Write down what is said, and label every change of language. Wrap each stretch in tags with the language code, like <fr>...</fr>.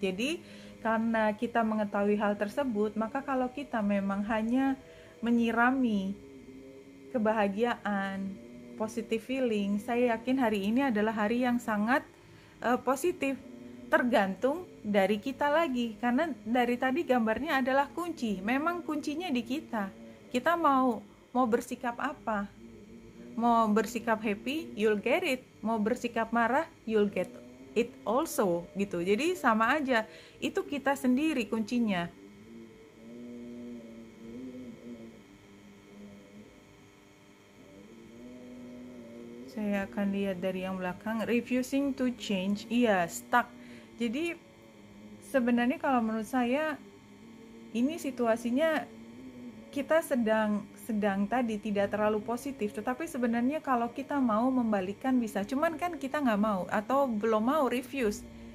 <id>Jadi karena kita mengetahui hal tersebut, maka kalau kita memang hanya menyirami kebahagiaan,</id> <en>positive feeling,</en> <id>saya yakin hari ini adalah hari yang sangat positif. Tergantung dari kita lagi, karena dari tadi gambarnya adalah kunci. Memang kuncinya di kita. Kita mau bersikap apa? Mau bersikap</id> <en>happy, you'll get it.</en> <id>Mau bersikap marah,</id> <en>you'll get it also,</en> <id>gitu. Jadi sama aja, itu kita sendiri kuncinya. Saya akan lihat dari yang belakang.</id> <en>Refusing to change, iya, stuck.</en> <id>Jadi sebenarnya kalau menurut saya ini situasinya kita sedang tadi tidak terlalu positif, tetapi sebenarnya kalau kita mau membalikkan bisa, cuman kan kita nggak mau atau belum mau, refuse.</id>